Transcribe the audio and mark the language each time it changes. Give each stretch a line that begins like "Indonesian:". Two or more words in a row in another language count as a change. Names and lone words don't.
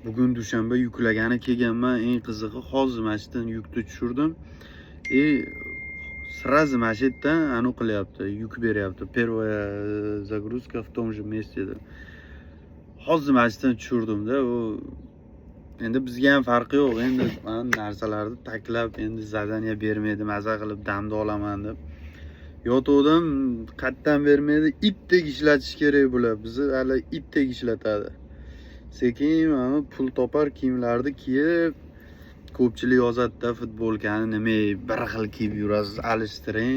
Uzbek: bugun dushanba yuklagani kelganman. Eng qizig'i hozir mana shu yerdan yukni tushirdim. Сразу mana shu yerdan anu qilyapti, yuk beryapti.
Russian: Первая загрузка в том же месте.
Uzbek: Hozir mana shu yerdan tushirdim-da. U endi bizga ham farqi yo'q. Endi mana narsalarni taklab, endi zadaniya bermaydi, maza qilib damda olaman deb. Yotuvdim, qatdan bermaydi, itdek ishlatish kerak bular. Bizni hali itdek ishlatadi. Sekin mana pul topar kiyimlarni kiyib, ko'pchilik yozadi-da, futbolkani nima bir xil kiyib yurasiz, alishtiring.